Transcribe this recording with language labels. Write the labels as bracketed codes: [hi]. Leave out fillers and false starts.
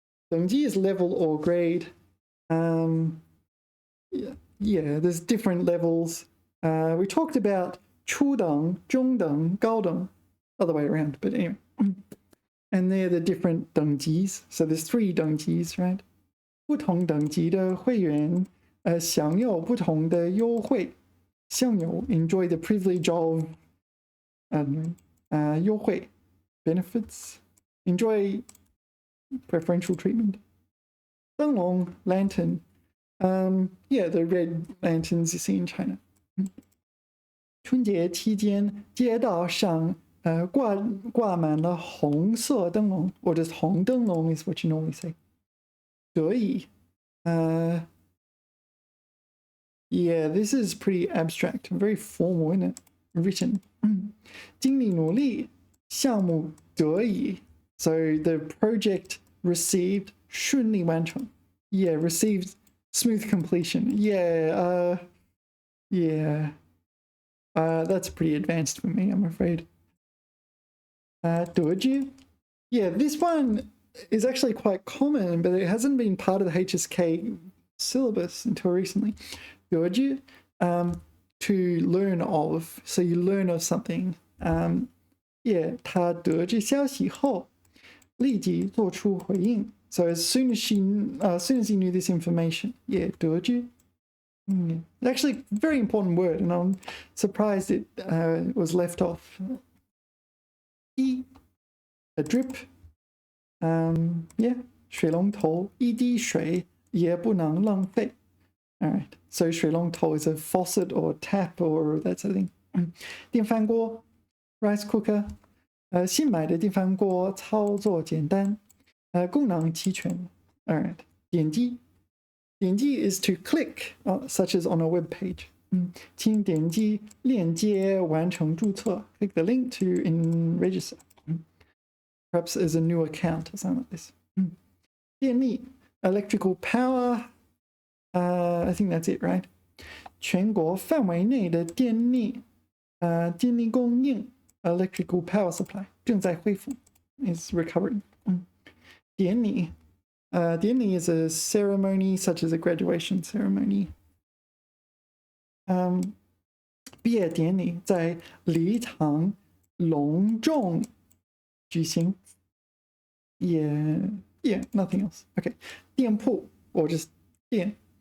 [en] 等级 is level or grade. Yeah, there's different levels. We talked about 初等, 中等, 高等, other way around, but anyway. And they're the different 等级. So there's 3 等级, right? [zh] 不同等级的会员享有不同的优惠. [en] 享有 enjoy the privilege of 优惠 benefits. Enjoy preferential treatment. 灯笼 lantern. Yeah, the red lanterns you see in China. [zh] 春节期间街道上挂满了红色灯笼, [en] or just [zh] 红灯笼 [en] is what you normally say. 得以 yeah, this is pretty abstract, very formal, isn't it? Written. [zh] 经历努力项目得以 [en] So the project received [zh] 顺利完成 [en] Yeah, received smooth completion. Yeah, that's pretty advanced for me, I'm afraid. 得知 Yeah, this one is actually quite common, but it hasn't been part of the HSK syllabus until recently. 得知 to learn of, so you learn of something. [zh] Yeah, 他得知消息后立即做出回应. [en] So as soon as he knew this information, yeah, 得知. It's actually a very important word, and I'm surprised it was left off. 一 a drip. [zh] Yeah, 水龙头一滴水也不能浪费. [en] All right, so 水龙头 is a faucet or tap or that sort of thing. [zh] 电饭锅 [en] rice cooker. [zh] 新买的电饭锅操作简单. 功能齐全. [en] All right. [zh] 点击. [en] 点击 is to click, such as on a web page. [zh] 请点击链接完成注册. [en] Click the link to register. Perhaps as a new account or something like this. 电力 electrical power. I think that's it, right? [zh] 全国范围内的电力供应 [en] electrical power supply [zh] 正在恢复 [en] is recovering. 典礼 典礼 is a ceremony such as a graduation ceremony. [zh] 毕业典礼在礼堂隆重举行. [en] Yeah, nothing else. Okay. 店铺 or just 店.